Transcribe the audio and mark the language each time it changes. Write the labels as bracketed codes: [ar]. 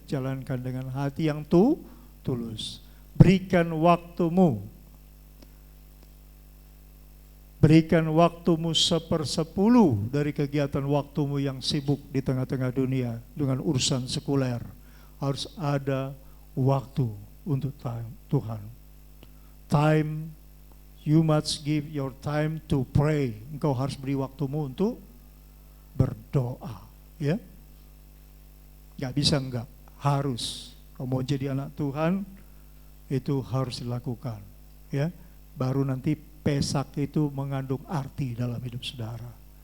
[id] Jalankan dengan hati yang tulus. Berikan waktumu. Berikan waktumu 1/10 dari kegiatan waktumu yang sibuk di tengah-tengah dunia dengan urusan sekuler. Harus ada waktu untuk Tuhan. [en] Time, you must give your time to pray. [id] Engkau harus beri waktumu untuk berdoa, ya. Gak bisa enggak, harus. Kalau mau jadi anak Tuhan, itu harus dilakukan, ya. Baru nanti Pesak itu mengandung arti dalam hidup saudara.